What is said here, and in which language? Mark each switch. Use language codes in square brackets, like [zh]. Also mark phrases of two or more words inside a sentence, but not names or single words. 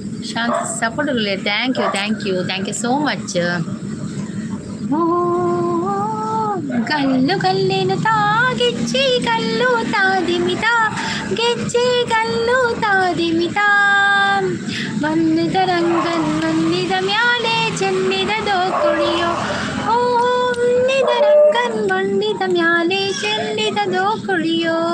[en] Shanti support thank you so much. [kn] ಗಲ್ಲು ಗಲ್ಲೇನು ಗೆಜ್ಜೆ ಗಲ್ಲು ತಾದಿಮಿತ ಗೆಜ್ಜೆ ಗಲ್ಲು ತಾದಿಮಿತ ಬಂದಿದ ರಂಗನ್ ಬಂದಿದ ಮ್ಯಾಲೆ ಚೆನ್ನಿದದೋ ಕುಳಿಯೋ ಓ ಬಂದಿದ ರಂಗನ್ ಬಂದಿದ ಮ್ಯಾಲೆ ಚೆನ್ನಿದದೋ ಕುಳಿಯೋ.